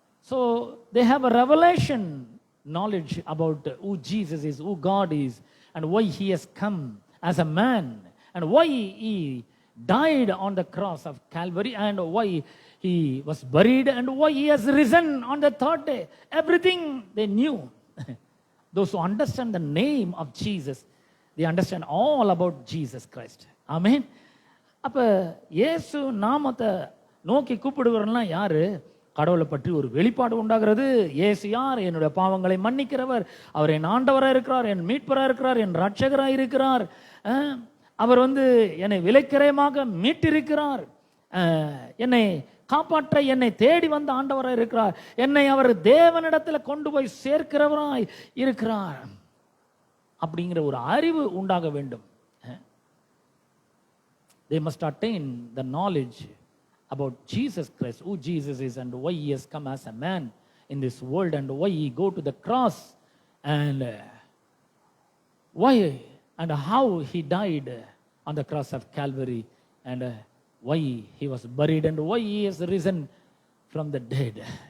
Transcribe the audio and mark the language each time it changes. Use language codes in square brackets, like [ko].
[en] So they have a revelation knowledge about who Jesus is, who God is, and why he has come as a man, and why he died on the cross of Calvary, and why he was buried, and why he has risen on the third day. Everything they knew. Those who understand the name of Jesus, they understand all about Jesus Christ. Amen. [ta] அப்ப இயேசு நாமத்தை நோக்கி கூப்பிடுகிறவர்கள்லாம் யாரு? கடவுளை பற்றி ஒரு வெளிப்பாடு உண்டாகிறது. இயேசு யார்? என்னுடைய பாவங்களை மன்னிக்கிறவர். அவர் என் ஆண்டவராக இருக்கிறார், என் மீட்பராக இருக்கிறார், என் ரட்சகராக இருக்கிறார். அவர் என்னை விலைக்கிரயமாக மீட்டிருக்கிறார். என்னை காப்பாற்ற என்னை தேடி வந்த ஆண்டவராக இருக்கிறார். என்னை அவர் தேவனிடத்தில் கொண்டு போய் சேர்க்கிறவராய் இருக்கிறார். அப்படிங்கிற ஒரு அறிவு உண்டாக வேண்டும். [en] They must attain the knowledge about Jesus Christ, who Jesus is, and why he has come as a man in this world, and why he go to the cross, and why and how he died on the cross of Calvary, and why he was buried, and why he has risen from the dead.